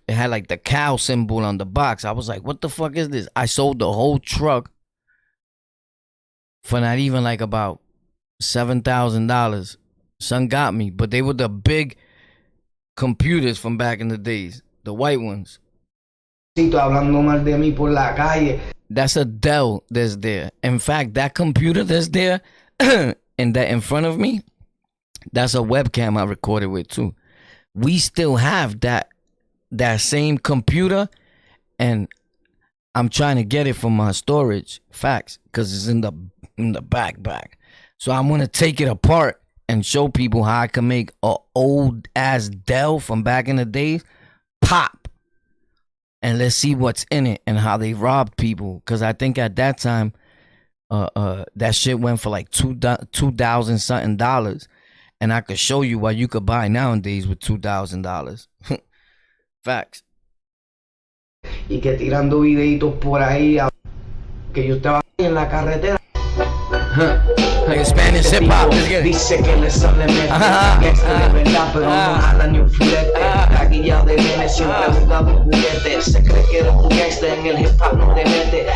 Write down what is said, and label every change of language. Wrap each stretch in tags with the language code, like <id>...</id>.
<en>It had like the cow symbol on the box. I was like, what the fuck is this? I sold the whole truck for not even like about $7,000. Son got me, but they were the big computers from back in the days, the white ones.</en> <es>Hablando mal de mí por la calle.</es> <en>That's a Dell that's there. In fact, that computer that's there and that in front of me, that's a webcam I recorded with too. We still have that same computer, and I'm trying to get it from my storage. Facts, because it's in the back. So I'm gonna take it apart and show people how I can make a old ass Dell from back in the days pop. And let's see what's in it and how they robbed people. Because I think at that time, that shit went for like $2,000 something dollars. And I could show you what you could buy nowadays with $2,000. Facts.</en> <es>Y que tirando videitos por ahí, que yo estaba en la carretera.</es> <en>Like Spanish hip hop.</en> <es>Dice que le sale mete, que es de verdad, pero no jala ni un filete. Taquillado de nene, siempre ha jugado un juguete. Se cree que eres un gangster, en el hip hop no te mete.</es>